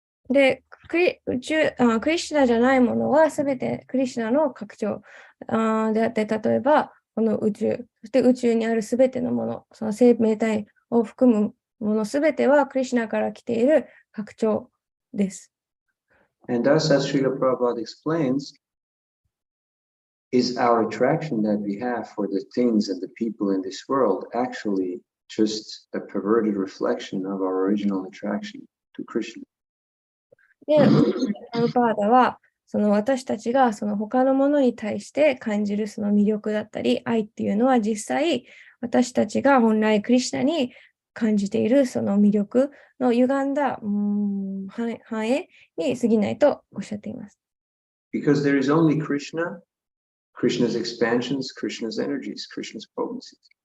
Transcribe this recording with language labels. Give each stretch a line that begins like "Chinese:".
Japanese: で、クリシュナじゃないものはすべてクリシュナの拡張であって、例えば、この宇宙、そして宇宙にあるすべてのもの、その生命体を含むものすべてはクリシュナから来ている拡張です。
English: And thus, as Srila Prabhupada explains, is our attraction that we have for the things and the people in this world actually just a perverted reflection of our original attraction to Krishna?
Japanese: で、プラブパーダは、その私たちがその他のものに対して感じるその魅力だったり、愛っていうのは実際、私たちが本来クリシュナに感じているその魅力の歪んだ反映に過ぎないとおっしゃっています。
English: Because there is only Krishna, Krishna's expansions, Krishna's energies, Krishna's potencies.